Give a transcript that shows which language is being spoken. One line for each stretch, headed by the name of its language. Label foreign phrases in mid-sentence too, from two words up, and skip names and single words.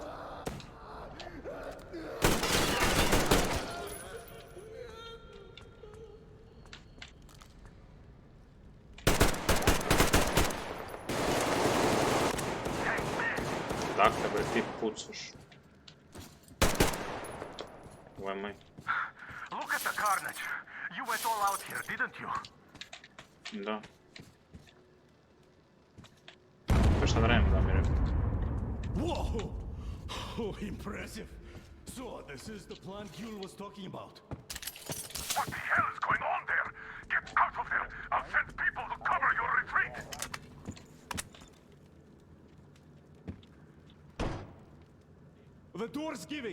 Serbian: Dakle, bre, ti pucaš. Ovo je moj.
English: Look at the carnage. You went all out here, didn't you?
Serbian: Da. Pa šta da radimo, da mi rekao?
English: Whoa! Oh, impressive. So, this is the plan Yule was talking about. What the hell is going on there? Get out of there! I'll send people to cover your retreat! The door's giving.